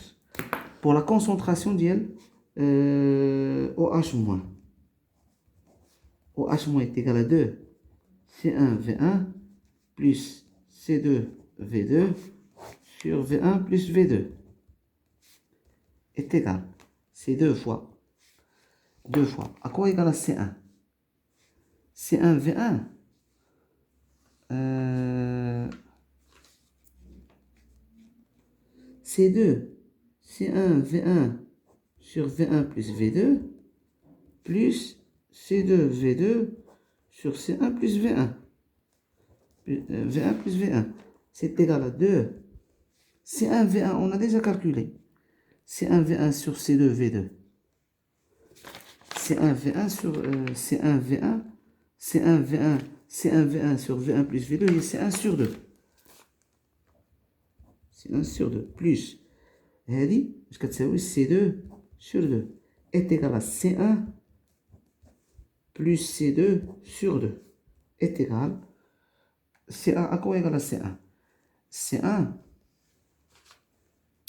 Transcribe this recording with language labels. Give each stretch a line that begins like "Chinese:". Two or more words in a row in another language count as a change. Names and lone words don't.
French: Pour la concentration d'IL, OH-, OH- est égal à 2 C1V1 plus C2V2 sur V1 plus V2 est égal. C'est 2 fois. À quoi égal à C1? C1V1 C2 C1V1 sur V1 plus V2 plus C2V2 sur C1 plus V1. V1 plus V1. C'est égal à 2. C1V1, on a déjà calculé. C1V1 sur C2V2. C1V1 sur C1V1. C1V1. C1V1 sur V1 plus V2. Et c'est 1 sur 2. C'est 1 sur 2. Plus.
Arabic: هذه اش كتساوي
French: C2 sur 2 est égal à C1 plus C2 sur 2 est égal à quoi égal à C1?